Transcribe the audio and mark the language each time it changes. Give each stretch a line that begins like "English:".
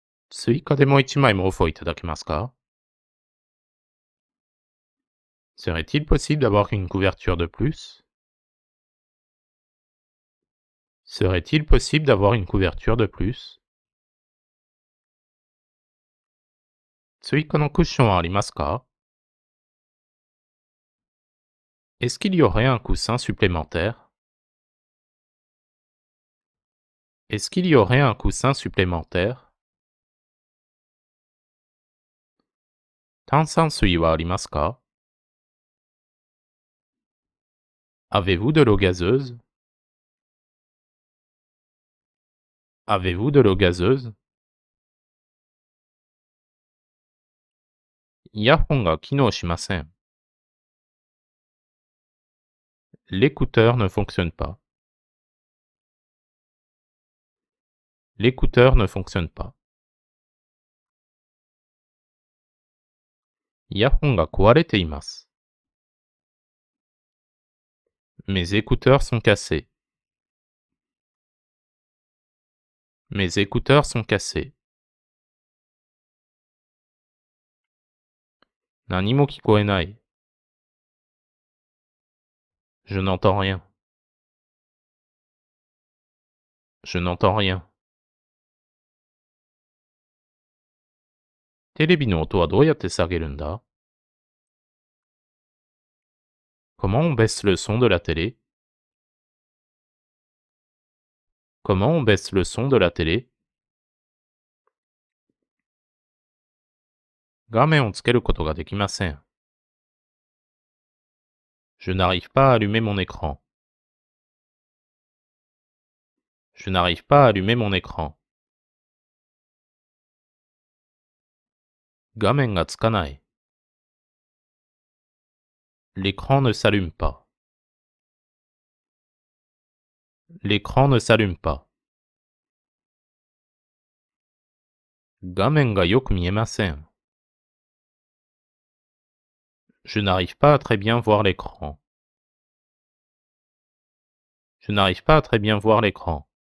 Japanese: 追加でもう一枚毛布をいただけますか?
French: Serait-il possible d'avoir une couverture de plus? Serait-il possible d'avoir une couverture de plus?
Japanese: 追加のクッションはありますか?
French: Est-ce qu'il y aurait un coussin supplémentaire? Est-ce qu'il y aurait un coussin supplémentaire?
Japanese: 炭酸水はありますか?
French: Avez-vous de l'eau gazeuse? Avez-vous de l'eau gazeuse?
Japanese: イヤホンが機能しません。
French: L'écouteur ne fonctionne pas. L'écouteur ne fonctionne pas.
Japanese: イヤホンが壊れています。
French: Mes écouteurs sont cassés. Mes écouteurs sont cassés.
Japanese: 何も聞こえない。
French: Je n'entends rien. Je n'entends rien.
Japanese: テレビの音はどうやって下げるんだ?
French: Comment on baisse le son de la télé? Comment on baisse le son de la télé?
Japanese: 画面をつけることができません。
French: Je n'arrive pas à allumer mon écran. Je n'arrive pas à allumer mon écran.
Japanese: 画面がつかない。
French: L'écran ne s'allume pas. L'écran ne s'allume pas.
Japanese: 画面がよく見えません。
French: Je n'arrive pas à très bien voir l'écran. Je n'arrive pas à très bien voir l'écran.